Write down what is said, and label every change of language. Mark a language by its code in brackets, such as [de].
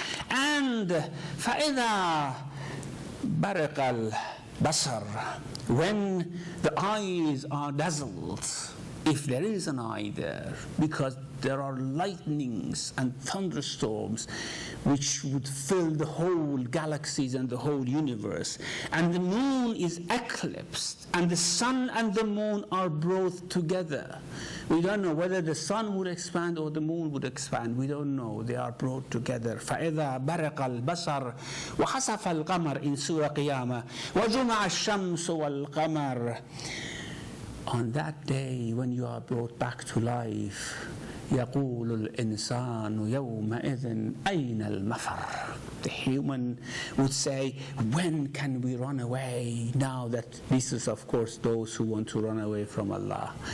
[en] And [ar] فَإِذَا بَرِقَ الْبَصَرُ, [en] when the eyes are dazzled, if there is an eye there, because there are lightnings and thunderstorms which would fill the whole galaxies and the whole universe, and the moon is eclipsed, and the sun and the moon are brought together. We don't know whether the sun would expand or the moon would expand. We don't know. They are brought together. [ar] فَإِذَا بَرِقَ الْبَصَرُ وَخَسَفَ الْقَمَرُ [en] in Surah Qiyamah [ar] وَجُمَعَ الشَّمْسُ وَالْقَمَرُ. [en] On that day when you are brought back to life, [ar] يَقُولُ الْإِنسَانُ يَوْمَئِذٍ أَيْنَ الْمَفَرُ. [en] The human would say, when can we run away? Now that this is, of course, those who want to run away from Allah.